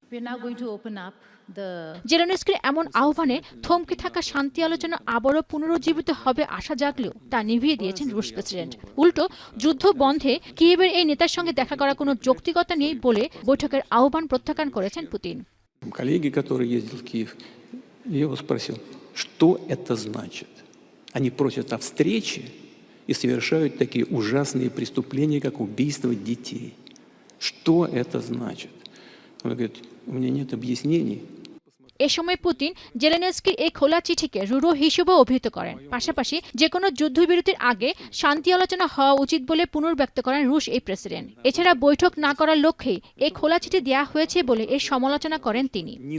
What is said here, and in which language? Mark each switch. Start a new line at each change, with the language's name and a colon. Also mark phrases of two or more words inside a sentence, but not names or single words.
Bangla: জেলেনস্কির এমন আহ্বানে থমকে থাকা শান্তি আলোচনা আবারও পুনরুজ্জীবিত হবে আশা জাগলেও তা নিভিয়ে দিয়েছেন রুশ প্রেসিডেন্ট। উল্টো যুদ্ধ বন্ধে কিয়েভের এই নেতার সঙ্গে দেখা করা কোনো যৌক্তিকতা নেই বলে বৈঠকের আহ্বান প্রত্যাখ্যান করেছেন পুতিন।
Russian: Коллеги, который ездил в Киев, я его спросил, что это значит? Они просят о встрече и совершают такие ужасные преступления, как убийство детей. Что это значит? Он говорит, у меня нет объяснений.
Bangla: এ সময় পুতিন জেলেনস্কির এই খোলা চিঠিকে রূঢ় হিসেবে অভিহিত করেন। পাশাপাশি যেকোনো যুদ্ধবিরতির আগে শান্তি আলোচনা হওয়া উচিত বলে পুনর্ব্যক্ত করেন রুশ এই প্রেসিডেন্ট। এছাড়া বৈঠক না করার লক্ষ্যেই এই খোলা চিঠি দেওয়া হয়েছে বলে এর সমালোচনা করেন তিনি।